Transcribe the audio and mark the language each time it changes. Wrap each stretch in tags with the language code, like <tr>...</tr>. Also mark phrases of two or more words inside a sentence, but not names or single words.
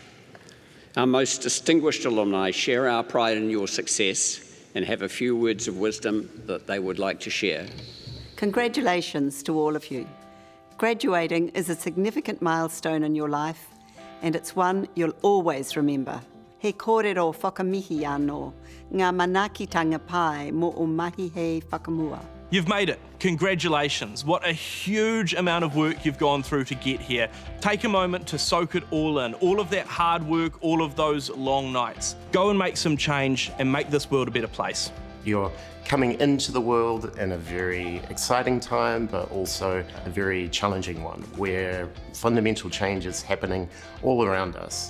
<en>Our most distinguished alumni share our pride in your success and have a few words of wisdom that they would like to share. Congratulations to all of you. Graduating is a significant milestone in your life, and it's one you'll always remember.</en> <mi>He kōrero whakamihi anō, ngā manakitanga pai mo o mahi he whakamua.</mi> <en>You've made it. Congratulations. What a huge amount of work you've gone through to get here. Take a moment to soak it all in, all of that hard work, all of those long nights. Go and make some change and make this world a better place. You're coming into the world in a very exciting time, but also a very challenging one, where fundamental change is happening all around us.</en>